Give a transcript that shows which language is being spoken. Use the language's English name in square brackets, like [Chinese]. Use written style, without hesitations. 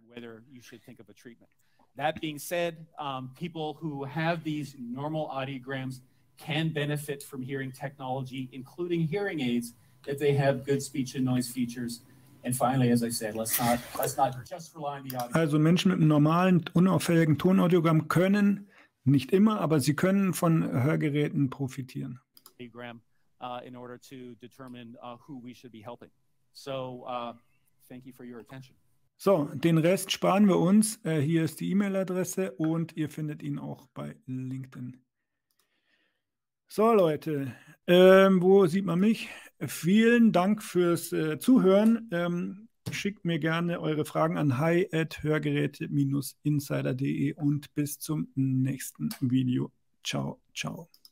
[English] Whether you should think of a treatment. That being said, people who have these normal audiograms can benefit from hearing technology, including hearing aids, if they have good speech and noise features. And finally, as I said, let's not just rely on the audio. [German] Also Menschen mit einem normalen, unauffälligen Tonaudiogramm können, nicht immer, aber sie können von Hörgeräten profitieren. [English] In order to determine who we should be helping. So, thank you for your attention. [German] So, den Rest sparen wir uns. Hier ist die E-Mail-Adresse und ihr findet ihn auch bei LinkedIn. So, Leute, wo sieht man mich? Vielen Dank fürs Zuhören. Schickt mir gerne eure Fragen an hi@hörgeräte-insider.de und bis zum nächsten Video. Ciao, ciao.